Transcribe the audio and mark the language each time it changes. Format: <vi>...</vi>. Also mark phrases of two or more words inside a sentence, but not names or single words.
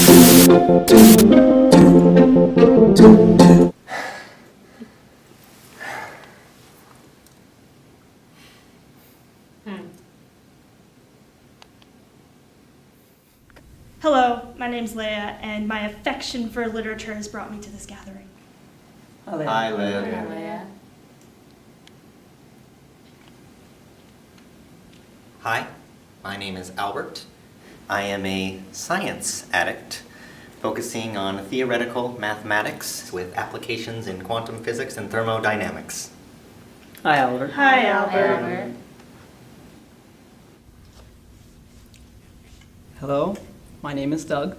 <en>Hello, my name's Leia, and my affection for literature has brought me to this gathering. Hi, Leia. Hi, Leia. Hi, Leia. Hi, my name is Albert. I am a science addict focusing on theoretical mathematics with applications in quantum physics and thermodynamics. Hi, Albert. Hi, Albert. Hello, my name is Doug.</en>